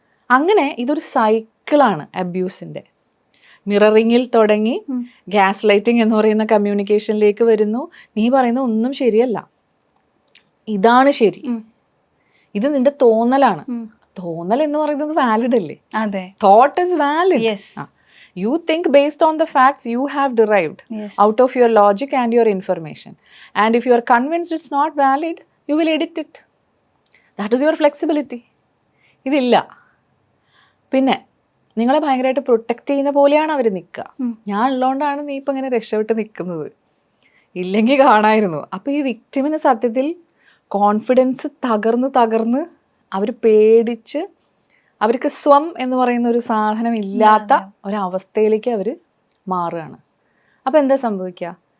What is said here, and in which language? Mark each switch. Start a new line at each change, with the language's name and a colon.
Malayalam: അങ്ങനെ ഇതൊരു സൈക്കിളാണ് അബ്യൂസിൻ്റെ. മിററിങ്ങിൽ തുടങ്ങി ഗ്യാസ് ലൈറ്റിംഗ് എന്ന് പറയുന്ന കമ്മ്യൂണിക്കേഷനിലേക്ക് വരുന്നു. നീ പറയുന്ന ഒന്നും ശരിയല്ല, ഇതാണ് ശരി, ഇത് നിന്റെ തോന്നലാണ്. തോന്നൽ എന്ന് പറയുന്നത് വാലിഡ് അല്ലേ? അതെ.
English: Thought is valid. Yes. You think based on the facts you have derived out of your logic and your information. And if you are convinced it's not valid, you will edit it. That is your flexibility.
Malayalam: ഇതില്ല. പിന്നെ നിങ്ങളെ ഭയങ്കരമായിട്ട് protect ചെയ്യുന്ന പോലെയാണ് അവർ നിൽക്കുക. ഞാൻ ഉള്ളതുകൊണ്ടാണ് നീ ഇപ്പം ഇങ്ങനെ രക്ഷപ്പെട്ട് നിൽക്കുന്നത്, ഇല്ലെങ്കിൽ കാണായിരുന്നു. അപ്പോൾ ഈ വിക്ടിമിന് സത്യത്തിൽ കോൺഫിഡൻസ് തകർന്ന് അവർ പേടിച്ച് അവർക്ക് സ്വം എന്ന് പറയുന്ന ഒരു സാധനം ഇല്ലാത്ത ഒരവസ്ഥയിലേക്ക് അവർ മാറുകയാണ്. അപ്പോൾ എന്താ സംഭവിക്കുക?